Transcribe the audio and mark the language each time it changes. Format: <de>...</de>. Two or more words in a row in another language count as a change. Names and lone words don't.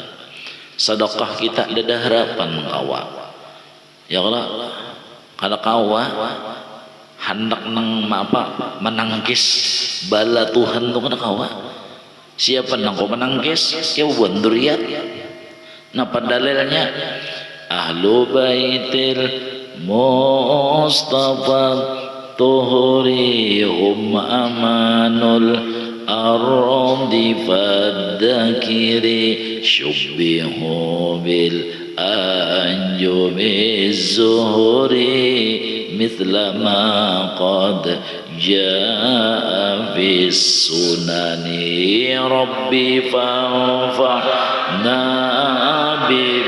<bjn>Sedekah kita ada harapan kawa. Ya Allah kada kawa hendak nang menangkis bala Tuhan tu kada kawa. Siapa nang kau menangkis? Ya buat dzurriat. Napa dalilnya?</bjn> <ar>أهل بيت المصطفى الطهر هم أمان الأرض فاذكر شبهوا بال أنجم الزهر مثل ما قد جاء بالسنن ربي فانفعنا ب</ar>